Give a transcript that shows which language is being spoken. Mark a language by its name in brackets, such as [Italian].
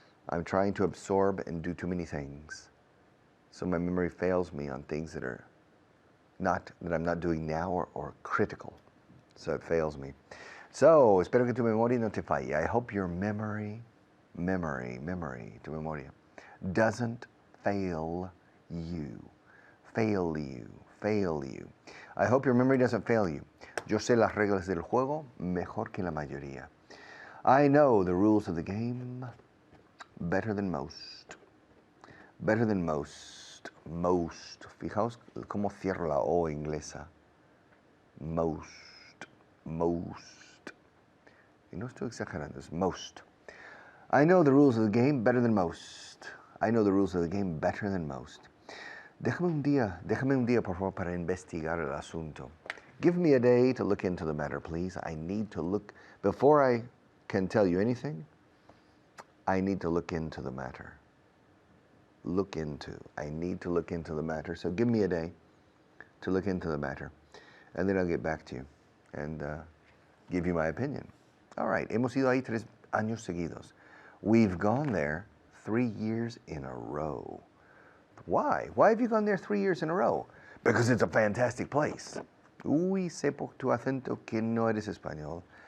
[English] I'm trying to absorb and do too many things. So my memory fails me on things that I'm not doing now or critical. So it fails me. [Spanish] So, espero que tu memoria no te falle. [English] I hope your memory, [Spanish] tu memoria, [English] doesn't fail you. Fail you. I hope your memory doesn't fail you. [Spanish] Yo sé las reglas del juego mejor que la mayoría. [English] I know the rules of the game better than most. Better than most. [Spanish] Fijaos cómo cierro la O inglesa. Most. Y no estoy exagerando, es most. [English] I know the rules of the game better than most. I know the rules of the game better than most. [Spanish] Déjame un día, por favor, para investigar el asunto. [English] Give me a day to look into the matter, please. I need to look, before I can tell you anything, I need to look into the matter. I need to look into the matter. So give me a day to look into the matter. And then I'll get back to you and give you my opinion. All right, [Spanish] hemos ido ahí 3 años seguidos. [English] We've gone there 3 years in a row. Why? Why have you gone there 3 years in a row? Because it's a fantastic place. [Spanish] Uy, sé por tu acento que no eres español.